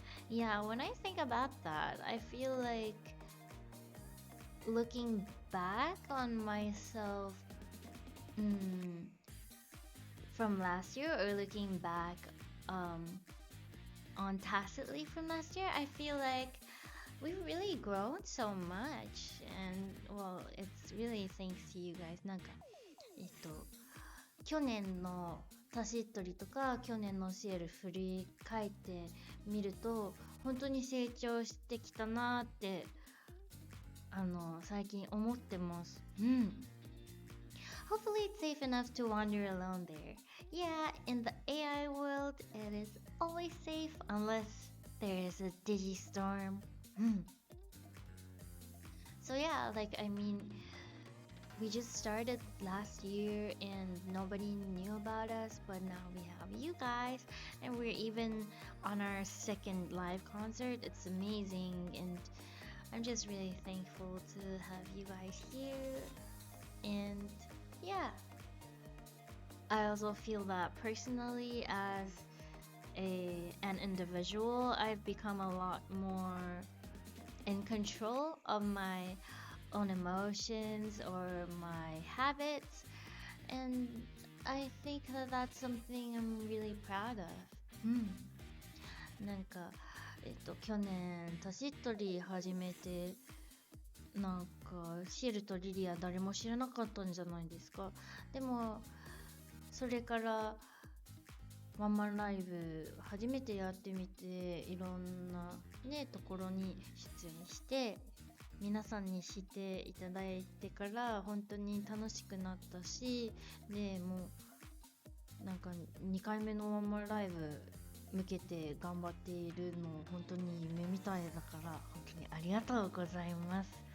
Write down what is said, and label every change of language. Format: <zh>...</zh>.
<en>Yeah, when I think about that, I feel like looking back on myself from last year, or looking back on Tacitly from last year, I feel like we've really grown so much, and well, it's really thanks to you guys.</en> <ja>なんか去年のタシットリとか去年のシエル振り返ってみると本当に成長してきたなって最近思ってます。</ja> <en>Hopefully it's safe enough to wander alone there. Yeah, in the AI world, it is always safe unless there is a digistorm. So yeah, like I mean, we just started last year and nobody knew about us, but now we have you guys and we're even on our second live concert. It's amazing, and I'm just really thankful to have you guys here. And yeah, I also feel that personally as an individual, I've become a lot more in control of my own emotions or my habits, and I think that that's something I'm really proud of.</en> <ja>なんか去年タシットリー始めてなんかシエルとリリア誰も知らなかったんじゃないですか。でもそれからワンマンライブ初めてやってみていろんなねところに出演して皆さんに知っていただいてから本当に楽しくなったし、でもうなんか2回目のワンマンライブ向けて頑張っているの本当に夢みたいだから本当にありがとうございます。</ja>